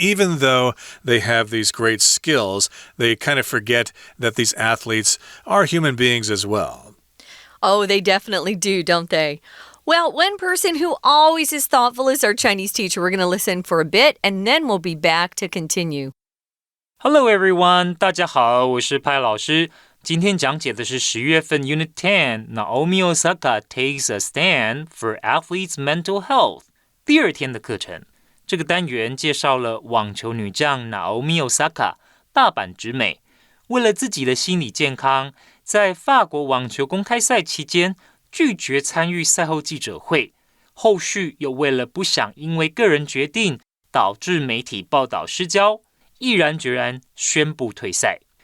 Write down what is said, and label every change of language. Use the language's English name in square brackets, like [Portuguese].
[English] Even though they have these great skills, they kind of forget that these athletes are human beings as well. Oh, they definitely do, don't they?Well, one person who always is thoughtful is our Chinese teacher. We're going to listen for a bit, and then we'll be back to continue.Hello everyone, [Chinese] 大家好，我是派老师。今天讲解的是10月份 [English] Unit 10 Naomi Osaka takes a stand for athletes' mental health [Chinese] 第二天的课程。这个单元介绍了网球女将 Naomi Osaka 大阪直美，为了自己的心理健康，在法国网球公开赛期间拒绝参与赛后记者会，后续又为了不想因为个人决定导致媒体报道失焦，毅然决然宣布退赛。